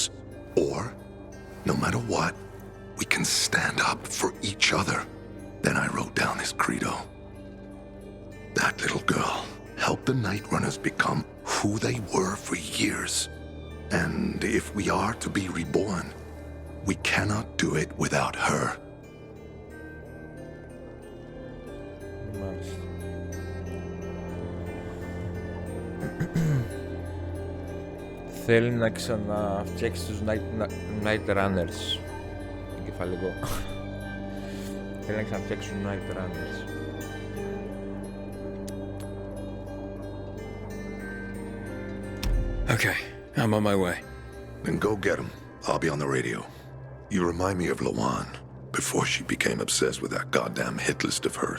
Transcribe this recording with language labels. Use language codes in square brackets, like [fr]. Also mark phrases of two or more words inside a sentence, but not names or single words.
[en] Or, no matter what, we can stand up for each other. Then I wrote down this credo. That little girl helped the Night Runners become who they were for years. And if we are to be reborn, we cannot do it without her. [el] Μάλιστα. Θέλει να ξαναφτιάξει τους Night Runners. Εγκεφαλικό. Θέλει να ξαναφτιάξει τους Night Runners. [en] Okay, I'm on my way. Then go get him. I'll be on the radio. You remind me of Lawan, before she became obsessed with that goddamn hit list of hers.